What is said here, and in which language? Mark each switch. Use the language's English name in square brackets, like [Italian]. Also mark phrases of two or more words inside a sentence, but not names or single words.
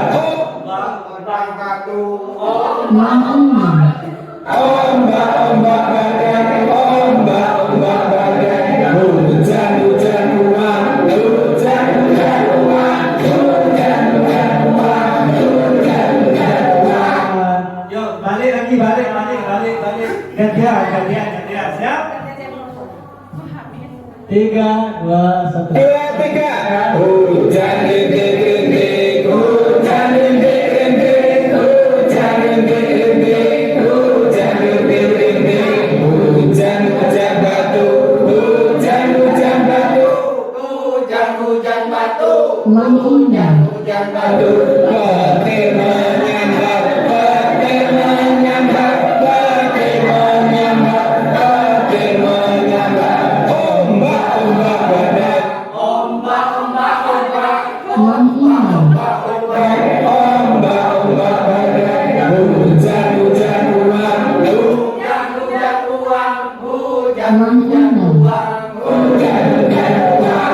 [Indonesian] Ombak batu, ombak-ombak badai, ombak-ombak badai, hujan-hujan uang, hujan-hujan uang, hujan-hujan uang, hujan-hujan uang. Yuk, balik lagi, balik. Gantian. Siap? 3, 2, 1. 2, 3. Hujan rintik-rintik, hujan rintik-rintik, hujan rintik-rintik, hujan rintik-rintik, hujan-hujan batu, hujan-hujan batu, hujan-hujan batu, hujan-hujan batu, petir menyambar, petir menyambar, petir menyambar, petir menyambar, ombak-ombak badai, ombak-ombak badai, hujan-hujan uang, hujan-hujan uang, hujan-hujan uang, hujan-hujan uang.